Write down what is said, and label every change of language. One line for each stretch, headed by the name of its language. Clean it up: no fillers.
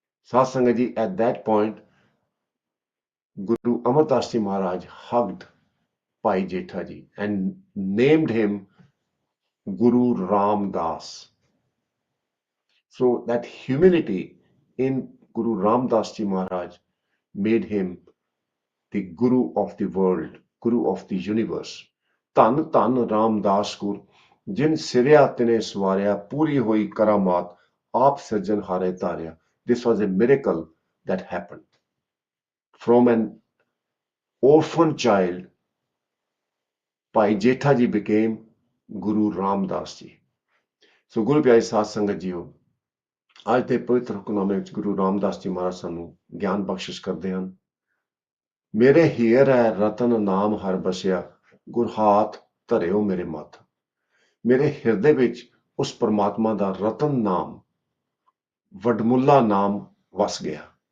English: Satsanga ji, at that point, Guru Amardas ji Maharaj hugged Bhai Jetha ji and named him Guru Ramdas. So that humility in Guru Ramdas ji Maharaj made him the Guru of the world, Guru of the universe.
Punjabi: ਧੰਨ ਧੰਨ ਰਾਮਦਾਸ ਗੁਰ ਜਿਨ ਸਿਰਿਆ ਤਿਨੇ ਸਵਾਰਿਆ ਪੂਰੀ ਹੋਈ ਕਰਾਮਾਤ ਆਪ ਸਿਰਜਣਹਾਰੇ ਧਾਰਿਆ.
English: This was a miracle that happened. From an orphan child, Bhai Jetha ji became Guru Ramdas ji.
Punjabi: So Guru ਪਿਆਰੀ ਸਾਧ ਸੰਗਤ ਜੀਓ, ਅੱਜ ਦੇ ਪਵਿੱਤਰ ਹੁਕਮਨਾਮੇ ਵਿੱਚ ਗੁਰੂ ਰਾਮਦਾਸ ਜੀ ਮਹਾਰਾਜ ਸਾਨੂੰ ਗਿਆਨ ਬਖਸ਼ਿਸ਼ ਕਰਦੇ ਹਨ. ਮੇਰੇ ਹੀਰ ਹੈ ਰਤਨ ਨਾਮ ਹਰ ਬਸਿਆ, ਗੁਰ ਹਾਥ ਧਰਿਓ ਮੇਰੇ ਮੱਥ. ਮੇਰੇ ਹਿਰਦੇ ਵਿੱਚ ਉਸ ਪਰਮਾਤਮਾ ਦਾ ਰਤਨ ਨਾਮ, ਵਡਮੁੱਲਾ ਨਾਮ ਵਸ ਗਿਆ.